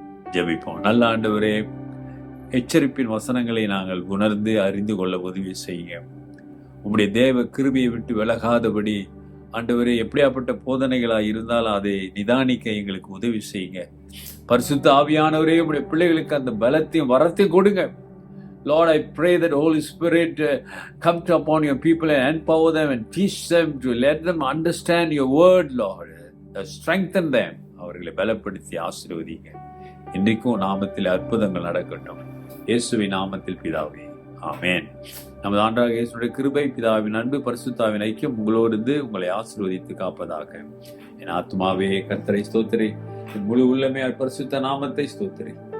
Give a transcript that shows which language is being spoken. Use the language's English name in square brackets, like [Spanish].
[Tamil] ஜெபிப்போம். நல்ல ஆண்டவரே, எச்சரிப்பின் வசனங்களை நாங்கள் உணர்ந்து அறிந்து கொள்ள உதவி செய்யுங்க. உம்முடைய தேவ கிருபையை விட்டு விலகாதபடி ஆண்டவரே, எப்படியாப்பட்ட போதனைகளாக இருந்தாலும் அதை நிதானிக்க எங்களுக்கு உதவி செய்யுங்க. பரிசுத்த ஆவியானவரே, உடைய பிள்ளைகளுக்கு அந்த பலத்தையும் வரத்தையும் கொடுங்க. [English] Lord, I pray that Holy Spirit come upon your people and empower them and teach them to let them understand your word, Lord. Strengthen them. [Tamil] அவர்களை பலப்படுத்தி ஆசீர்வதிங்க. இன்றைக்கும் நாமத்தில் அற்புதங்கள் நடக்கட்டும். இயேசுவின் நாமத்தில் பிதாவே, ஆமென். நமது ஆண்டவராகிய இயேசுவுடைய கிருபை, பிதாவின் அன்பு, பரிசுத்தாவின் ஐக்கியம் உங்களோடு இருந்து உங்களை ஆசீர்வதித்து காப்பதாக. என் ஆத்துமாவே கர்த்தரை ஸ்தோத்திரி, என் முழு உள்ளமே பரிசுத்த நாமத்தை ஸ்தோத்திரி.